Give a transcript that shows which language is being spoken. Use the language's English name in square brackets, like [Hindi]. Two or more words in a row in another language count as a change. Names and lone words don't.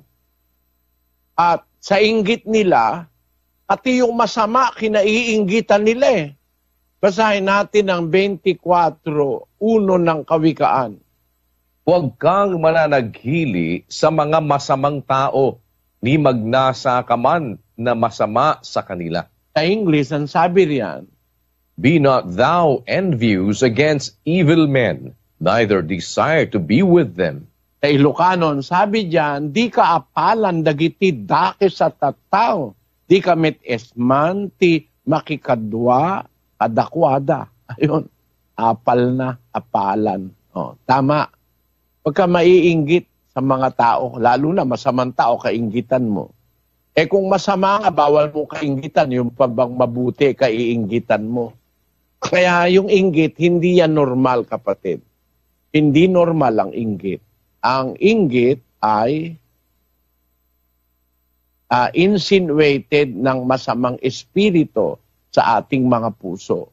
[Filipino] At sa inggit nila, pati yung masama, kinaiinggitan nila eh. Basahin natin ang 24:1 ng Kawikaan. Huwag kang mananaghili sa mga masamang tao, ni magnasa ka man na masama sa kanila. Sa English, ang sabi riyan, [English] Be not thou envious against evil men, neither desire to be with them. [Filipino] sa Ilocanon, sabi diyan, [Iloko] di ka apalan dagiti dake sa tattao, di ka met esman ti makikadwa kadakwada. [Filipino] Ayun, apal na, apalan. O, tama. Pagka maiinggit sa mga tao, lalo na masamang tao, kainggitan mo. Eh kung masama nga, bawal mo kainggitan, yung pabang mabuti, kaiinggitan mo. Kaya yung inggit, hindi yan normal, kapatid. Hindi normal ang inggit. Ang inggit ay insinuated ng masamang espiritu sa ating mga puso.